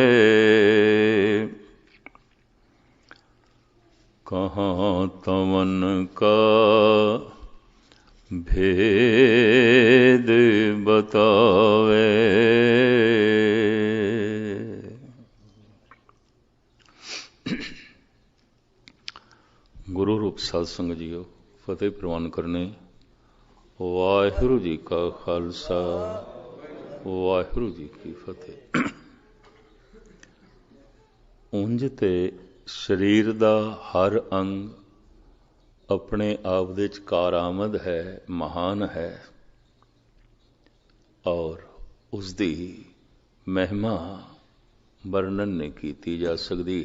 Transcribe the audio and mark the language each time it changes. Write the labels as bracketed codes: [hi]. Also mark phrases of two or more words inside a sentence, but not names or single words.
[bra] कहाँ तमन का भेद बतावे। [pa] गुरु रूप साध संगत जीओ, फतेह प्रवान करने। वाहिगुरु जी का खालसा, वाहिगुरु जी की फतेह। ਉਂਝ ਤੇ ਸਰੀਰ ਦਾ ਹਰ ਅੰਗ ਆਪਣੇ ਆਪ ਦੇ ਵਿੱਚ ਕਾਰਾਮਦ ਹੈ, ਮਹਾਨ ਹੈ ਔਰ ਉਸ ਦੀ ਮਹਿਮਾ ਵਰਣਨ ਨਹੀਂ ਕੀਤੀ ਜਾ ਸਕਦੀ।